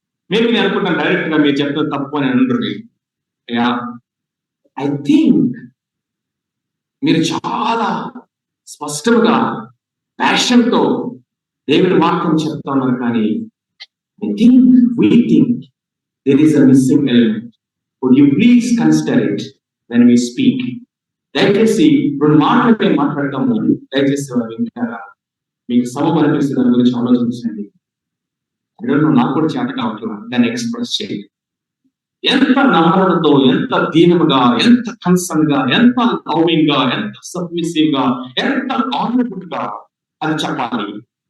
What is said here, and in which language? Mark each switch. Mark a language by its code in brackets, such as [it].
[te] మేము నేను అనుకుంటాను డైరెక్ట్ గా మీరు చెప్తున్నది తప్పు అని అంటారు. [en] I think [te] మీరు చాలా స్పష్టంగా ప్యాషన్తో దేవుని వాక్యం చెప్తా ఉన్నారు, కానీ [en] I think we think there is a missing element. Would you please consider it when we speak? [te] దయచేసి రెండు మాటలపై మాట్లాడతాము. దయచేసి వింటారా? మీకు సబబు అనిపిస్తుంది దాని గురించి ఆలోచించండి. నాకు కూడా చేత కావట్లేదు దాన్ని ఎక్స్ప్రెస్ చేయండి. ఎంత నమ్మకంతో, ఎంత దీనముగా, ఎంత కన్సర్న్ గా, ఎంత లవింగ్ గా, ఎంత సబ్మిసివ్ గా, ఎంత ఆనరబుల్ గా అది చెప్పాలి.